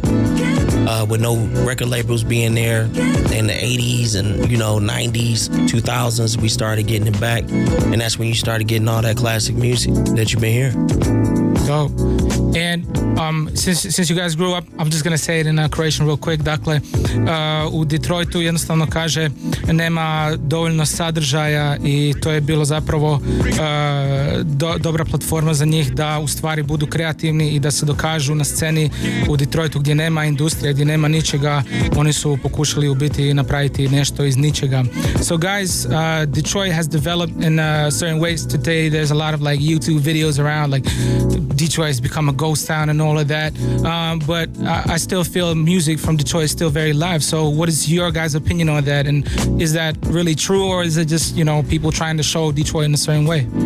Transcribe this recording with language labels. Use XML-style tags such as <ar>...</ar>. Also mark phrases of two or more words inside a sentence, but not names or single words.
<en>With no record labels being there in the 80s and, 90s, 2000s, we started getting it back. And that's when you started getting all that classic music that you've been hearing. Dope. And since you guys grew up, I'm just gonna say it in Croatian real quick.</en> <hr>Dakle, u Detroitu jednostavno kaže nema dovoljno sadržaja i to je bilo zapravo dobra platforma za njih da u stvari budu kreativni i da se dokažu na sceni u Detroitu gdje nema industrije, gdje nema ničega. Oni su pokušali u biti napraviti nešto iz ničega.</hr> <en>So guys, Detroit has developed in certain ways today. There's a lot of like YouTube videos around, like Detroit has become a ghost town and all of that, but I still feel music from Detroit is still very live. So what is your guys' opinion on that, and is that really true, or is it just people trying to show Detroit in a certain way?</en>